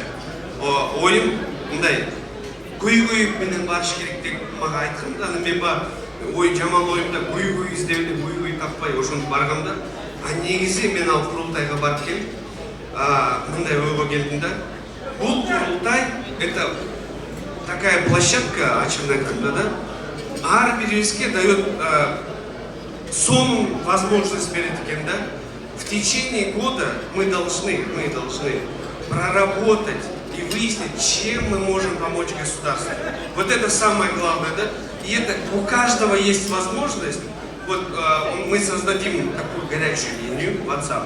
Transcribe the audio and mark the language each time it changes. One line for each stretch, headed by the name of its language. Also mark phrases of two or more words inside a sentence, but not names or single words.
Kyrgyz: Оюм мындай көйгөй менен барыш керек деп мага айтканда, анан мен ой жаман оюмда көйгөй издеп эле көйгөй таппай ошентип барганда, негизи мен ал курултайга барып келип мындай ойго келдим да. Бул курултай
Russian: это такая площадка,
Kyrgyz: ачыгын айтканда да, ар бирибизге
Russian: дает сон возможность
Kyrgyz: берет экен да.
Russian: В течение года мы должны проработать и выяснить, чем мы можем помочь государству. Вот это самое главное, да? И это у каждого есть возможность. Вот мы создадим такую горячую линию WhatsApp.